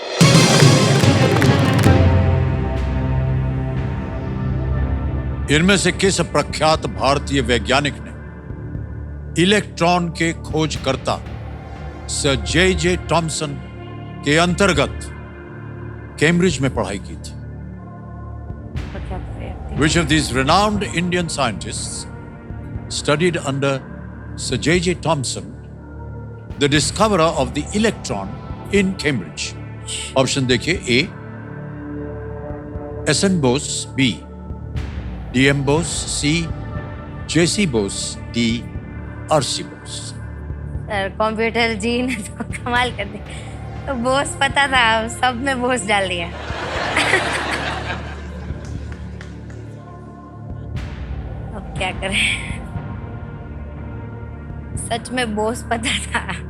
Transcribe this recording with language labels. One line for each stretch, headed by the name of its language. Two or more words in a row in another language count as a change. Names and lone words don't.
Hindi: इनमें से किस प्रख्यात भारतीय वैज्ञानिक ने इलेक्ट्रॉन के खोजकर्ता सर जे टॉमसन के अंतर्गत कैम्ब्रिज में पढ़ाई की थी?
English: Which of these renowned Indian scientists studied under Sir J.J. Thomson, the discoverer of the electron in Cambridge?
Hindi: Option देखिए। A. S.N. Bose, B. D.M. Bose, C. J.C. Bose, D. R.C. Bose. सर कंप्यूटर जी ने तो कमाल कर दी। तो बोस पता था, सब में बोस डाल दिया। अब क्या करें, सच में बोस पता था।